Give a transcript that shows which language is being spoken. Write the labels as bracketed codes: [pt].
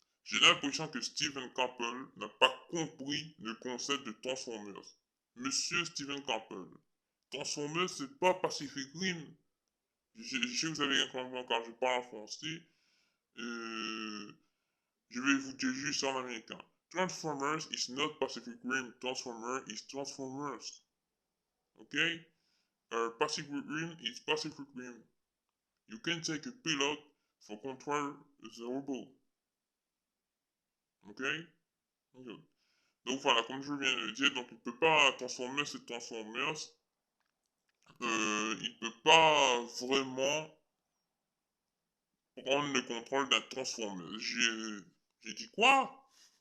[fr] J'ai l'impression que Steven Campbell n'a pas compris le concept de Transformers. Monsieur Steven Campbell, Transformers, c'est pas Pacific Rim. Je sais que vous avez un compris quand je parle en français. Euh, je vais vous dire juste en américain. [en] Transformers is not Pacific Rim. Transformers is Transformers. Okay? Pacific Rim is Pacific Rim. You can take a pilot for control the robot. Okay? Okay. [fr] Donc voilà, comme je viens de le dire, donc il peut pas transformer ses Transformers. Il peut pas vraiment prendre le contrôle d'un Transformer. J'ai dit quoi?